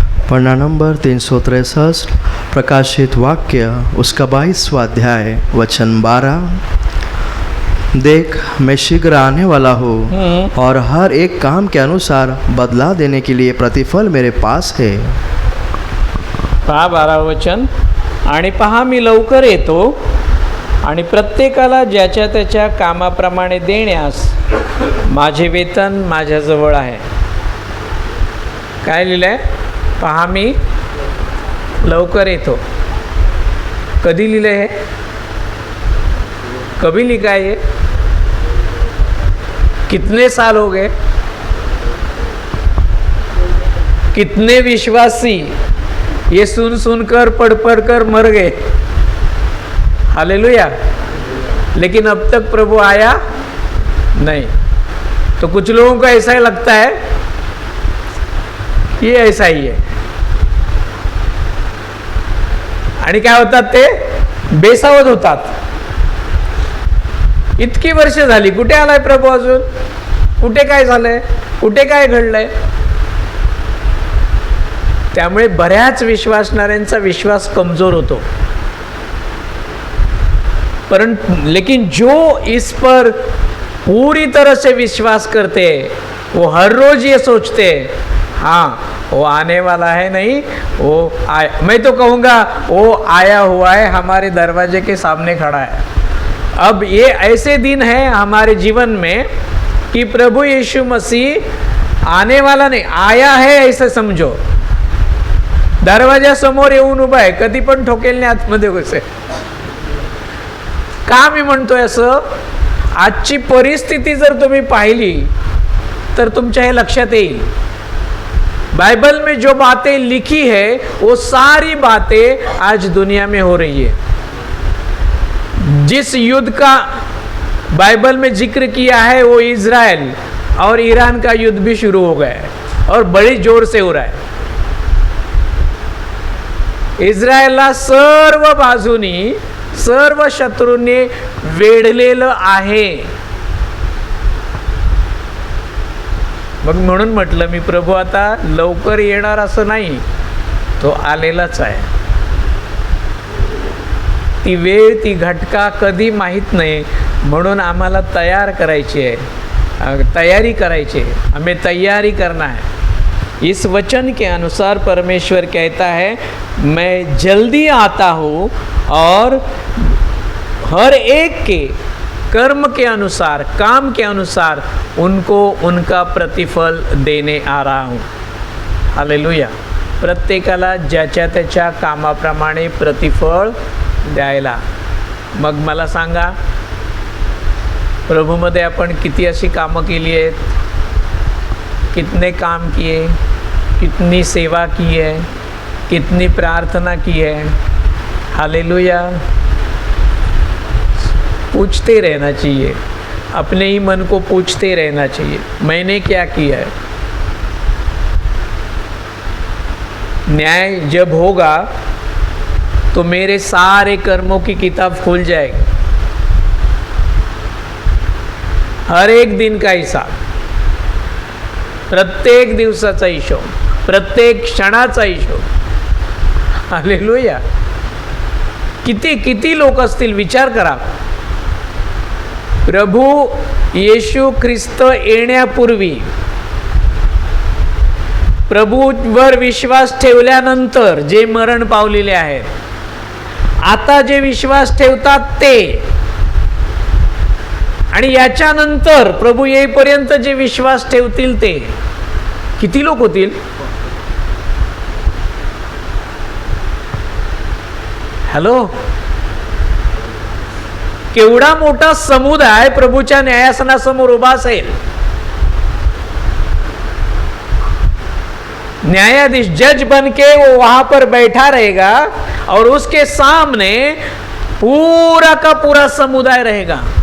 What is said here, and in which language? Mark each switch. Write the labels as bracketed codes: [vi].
[hi] पन्ना number 363, प्रकाशित वाक्य उसका 22वां अध्याय वचन 12। देख, मैं शीघ्र आने वाला हूँ और हर एक काम के अनुसार बदला देने के लिए प्रतिफल मेरे पास है। [mr] पहा 12 वचन। आणि पहा, मी लवकर येतो आणि प्रत्येकाला ज्याच्या त्याच्या कामाप्रमाणे देण्यास माझे वेतन माझ्याजवळ आहे। काय लिहिलंय? पहा, मी लवकर येतो। कधी लिहिलंय हे? [hi] कभी लिखा है ये? कितने साल हो गए? कितने विश्वासी ये सुन सुनकर पढ़ पढ़ कर मर गए। हालेलुया। लेकिन अब तक प्रभु आया नहीं। तो कुछ लोगों को ऐसा ही लगता है ये ऐसा ही है, [mr] आणि काय होतात ते बेसावध होतात। इतकी वर्ष झाली, कुठे आलाय प्रभू अजून? कुठे काय झालंय? कुठे काय घडलंय? त्यामुळे बऱ्याच विश्वासणाऱ्यांचा विश्वास कमजोर होतो। [hi] परंतु लेकिन जो इस पर पूरी तरह से विश्वास करते हैं, वो हर रोज ये सोचते हैं, हाँ वो आने वाला है, नहीं वो आया। मैं तो कहूँगा वो आया हुआ है, हमारे दरवाजे के सामने खड़ा है। अब ये ऐसे दिन है हमारे जीवन में कि प्रभु यीशु मसीह आने वाला नहीं, आया है ऐसे समजो। [mr] दरवाजा समोर येऊन उभा आहे, कधी पण ठोकेल नाही आतमध्ये घुसे। का मी म्हणतोय असं? आजची परिस्थिती जर तुम्ही पाहिली तर तुमच्या हे लक्षात येईल। [hi] बाइबल में जो बातें लिखी है वो सारी बातें आज दुनिया में हो रही है। जिस युद्ध का बाइबल में जिक्र किया है वो इज़राइल और ईरान का युद्ध भी शुरू हो गया है और बड़ी जोर से हो रहा है। [mr] इस्रायलला सर्व बाजूनी सर्व शत्रूंनी वेढलेलं आहे। मग म्हणून म्हटलं मी, प्रभू आता लवकर येणार असं नाही, तो आलेलाच आहे। ती वेळ, ती घटका कधी माहीत नाही, म्हणून आम्हाला तयार करायची आहे, तैयारी करायची है, [hi] हमें तैयारी करना है। इस वचन के अनुसार परमेश्वर कहता है, मैं जल्दी आता हूँ और हर एक के कर्म के अनुसार, काम के अनुसार उनको उनका प्रतिफल देने आ रहा हूँ. हालेलुया. [mr] प्रत्येकाला ज्याच्या त्याच्या कामाप्रमाणे प्रतिफळ द्यायला. मग मला सांगा, प्रभूमध्ये आपण किती अशी कामं केली आहेत, [hi] कितने काम किए, कितनी सेवा की है, [mr] कितनी प्रार्थना की है. हालेलुया. [hi] पूछते रहना चाहिए, अपने ही मन को पूछते रहना चाहिए, मैंने क्या किया है. न्याय जब होगा तो मेरे सारे कर्मों की किताब खुल जाएगी. हर एक दिन का हिसाब, [mr] प्रत्येक दिवसाचा हिशोब, प्रत्येक क्षणाचा हिशोब. हालेलुया. किती किती लोक असतील विचार करा. प्रभू येशू ख्रिस्त येण्यापूर्वी, प्रभूवर विश्वास ठेवल्यानंतर जे मरण पावलेले आहेत, आता जे विश्वास ठेवतात ते, आणि याच्यानंतर प्रभू येईपर्यंत जे विश्वास ठेवतील ते किती लोक होतील. [en] Hello. [mr] केवढा मोठा समुदाय प्रभूच्या न्यायासनासमोर उभा असेल. [hi] न्यायाधीश जज बन के वो वहां पर बैठा रहेगा और उसके सामने पूरा का पूरा समुदाय रहेगा.